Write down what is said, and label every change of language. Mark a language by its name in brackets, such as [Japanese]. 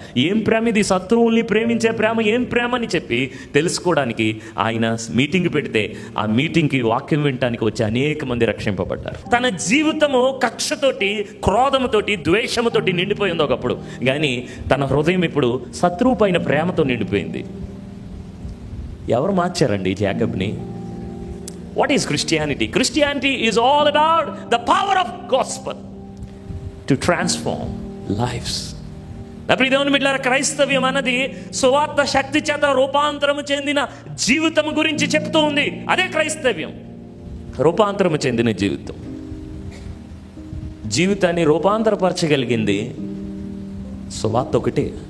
[Telugu] ఏం ప్రేమ ఇది, శత్రువుల్ని ప్రేమించే ప్రేమ, ఏం ప్రేమ అని చెప్పి తెలుసుకోవడానికి ఆయన మీటింగ్ పెడితే ఆ మీటింగ్కి వాక్యం వినడానికి వచ్చి అనేక మంది రక్షింపబడ్డారు. తన జీవితము కక్షతోటి, క్రోధముతోటి, ద్వేషముతోటి నిండిపోయింది ఒకప్పుడు, కానీ తన హృదయం ఇప్పుడు శత్రువు పైన ప్రేమతో నిండిపోయింది. ఎవరు మార్చారండి జాకబ్ని? [English] What is Christianity? Christianity is all about the power of gospel to transform lives. [Telugu] దేవుని బిడ్డలారా, క్రైస్తవ్యం అన్నది సువార్త శక్తి చేత రూపాంతరము చెందిన జీవితం గురించి చెప్తూ ఉంది. అదే క్రైస్తవ్యం, రూపాంతరము చెందిన జీవితం. జీవితాన్ని రూపాంతరపరచగలిగింది సువార్త ఒకటే.